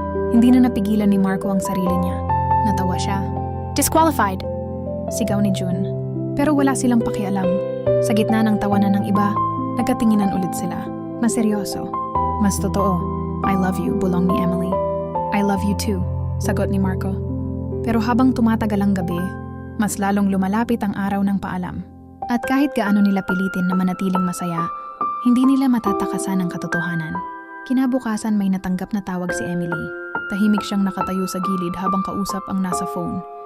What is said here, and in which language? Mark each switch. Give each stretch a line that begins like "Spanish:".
Filipino: Hindi na napigilan ni Marco ang sarili niya. Natawa siya. Disqualified! Sigaw ni June. Pero wala silang pakialam. Sa gitna ng tawanan ng iba, nagkatinginan ulit sila. Na seryoso. Mas totoo,
English: I love you,
Filipino: bulong ni Emily.
English: I love you too, sagot ni Marco.
Filipino: Pero habang tumatagal ang gabi, mas lalong lumalapit ang araw ng paalam. At kahit gaano nila pilitin na manatiling masaya, hindi nila matatakasan ang katotohanan. Kinabukasan may natanggap na tawag si Emily. Tahimik siyang nakatayo sa gilid habang kausap ang nasa phone.